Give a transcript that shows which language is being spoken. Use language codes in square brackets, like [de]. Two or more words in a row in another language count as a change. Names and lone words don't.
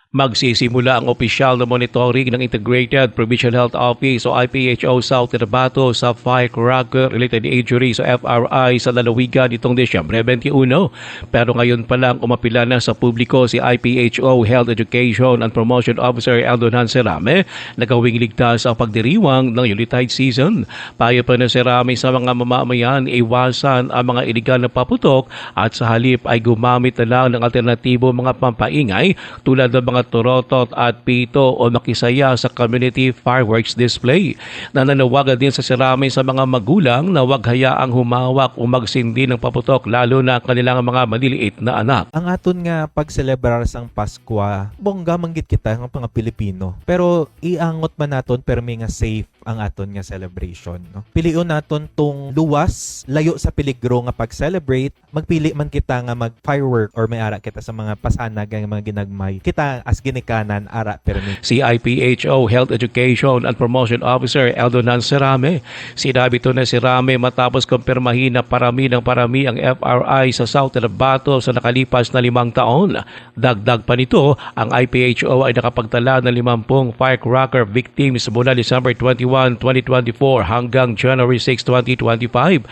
[tl] Magsisimula ang opisyal na monitoring ng Integrated Provincial Health Office o IPHO South Cotabato sa [en] firecracker-related injuries [tl] o FRI sa lalawigan itong Disyembre 21. Pero ngayon pa lang umapila na sa publiko si IPHO Health Education and Promotion Officer Eldonan Serame na gawing ligtas ang pagdiriwang ng [en] Yuletide season. [tl] Payo pa na Serame sa mga mamamayan iwasan ang mga iligal na paputok at sa halip ay gumamit na lang ng alternatibo mga pampaingay tulad ng mga torotot at pito o makisaya sa [en] community fireworks display. [tl] Nananawagan din sa Serame sa mga magulang na huwag hayaang humawak o magsindi ng paputok lalo na kanilang mga maliliit na anak. [hil] Ang aton nga pagselebrar sang Pasko, bongga manggit kita ng mga Pilipino. Pero iangot man naton permi nga safe ang aton nga celebration. No? Piliun naton tong luwas, layo sa peligro nga pag-celebrate. Magpili man kita nga mag-firework or may ara kita sa mga pasanag nga mga ginagmay. Kita as ginikanan ara permi. [tl] Si IPHO Health Education and Promotion Officer Eldonan Serame. Sinabi to na Serame matapos kumpirmahin na parami ang FRI sa South Cotabato sa nakalipas na 5 taon. Dagdag pa nito, ang IPHO ay nakapagtala ng 50 [en] firecracker victims [tl] mula December 21, 2024 hanggang January 6, 2025.